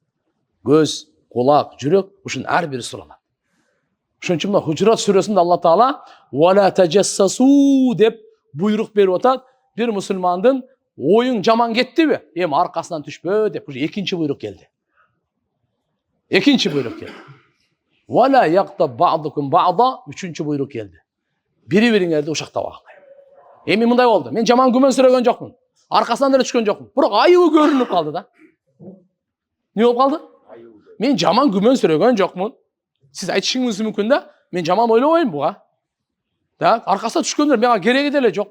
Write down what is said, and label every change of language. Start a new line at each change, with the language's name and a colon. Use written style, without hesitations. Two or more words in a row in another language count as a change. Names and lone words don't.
Kyrgyz: Көз, кулак, жүрөк ушунун ар бири суралат. Ошон үчүн мына Хужурат сүрөсүндө Алла Таала
Arabic: "ولا تجسسوا"
Kyrgyz: деп буйрук берип атат. Бир мусулмандын оюң жаман кеттиби? Эми аркасынан түшпө деп уже экинчи буйрук келди. Экинчи буйрук келди.
Arabic: ولا يغتب بعضكم بعضا
Kyrgyz: үчүнчү буйрук келди. Бири-бириңерди ушактабагыла. Эми мындай болду. Мен жаман күмөн сүрөгөн жокмун. Аркасынан деле түшкөн жокмун. Бирок айыбы көрүнүп калды да. Не болуп калды? Мен жаман күмөн сүрөгөн жокмун. Сиз айтышыңыз мүмкүн да. Мен жаман ойлобойм буга. Так, аркасына түшкөндөр мага кереги деле жок.